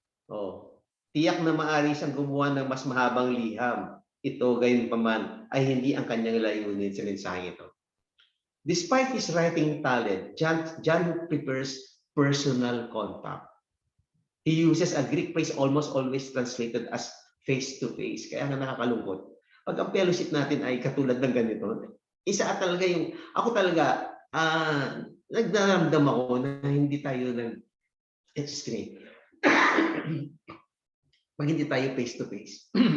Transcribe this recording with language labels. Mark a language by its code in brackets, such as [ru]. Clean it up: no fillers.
[tl] Oh, tiyak na maaari siyang gumawa ng mas mahabang liham. Ito, gayon pa man, ay hindi ang kanyang layunin sa mensahe ito. [en] Despite his writing talent, John prefers personal contact. He uses a Greek phrase almost always translated as face-to-face. [tl] Kaya nga nakakalungkot. Pag ang fellowship natin ay katulad ng ganito, isa talaga yung, ako talaga, nagdaramdam ako na hindi tayo pag hindi tayo face-to-face.